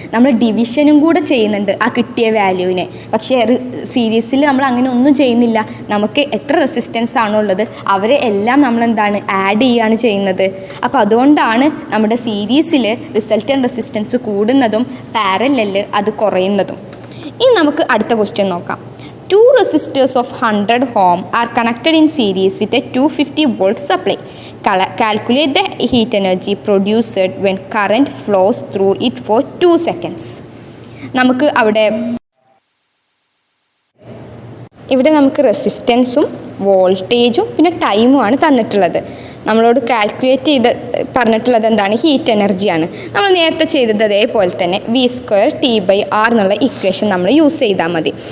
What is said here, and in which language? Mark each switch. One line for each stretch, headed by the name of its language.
Malayalam: നമ്മൾ ഡിവിഷനും കൂടെ ചെയ്യുന്നുണ്ട് ആ കിട്ടിയ വാല്യൂവിനെ. പക്ഷേ സീരീസിൽ നമ്മൾ അങ്ങനെ ഒന്നും ചെയ്യുന്നില്ല. നമുക്ക് എത്ര റെസിസ്റ്റൻസ് ആണോ ഉള്ളത് അവരെ എല്ലാം നമ്മൾ എന്താണ് ആഡ് ചെയ്യുകയാണ് ചെയ്യുന്നത്. അപ്പോൾ അതുകൊണ്ടാണ് നമ്മുടെ സീരീസിൽ റെസിസ്റ്റൻസ് കൂടുന്നതും പാരലലിൽ അത് കുറയുന്നതും. ഇനി നമുക്ക് അടുത്ത ക്വസ്റ്റ്യൻ നോക്കാം.
English: 2 resistors of 100 ohm are connected in series with a 250 volt supply. Calculate the heat energy produced when current flows through it for 2 seconds.
Malayalam: നമുക്ക് ഇവിടെ നമുക്ക് റെസിസ്റ്റൻസും വോൾട്ടേജും പിന്നെ ടൈമുമാണ് തന്നിട്ടുള്ളത്. നമ്മളോട് കാൽക്കുലേറ്റ് ചെയ്ത് പറഞ്ഞിട്ടുള്ളത് എന്താണ്? ഹീറ്റ് എനർജിയാണ്. നമ്മൾ നേരത്തെ ചെയ്തത് അതേപോലെ തന്നെ V²T/R എന്നുള്ള ഇക്വേഷൻ നമ്മൾ യൂസ് ചെയ്താൽ മതി.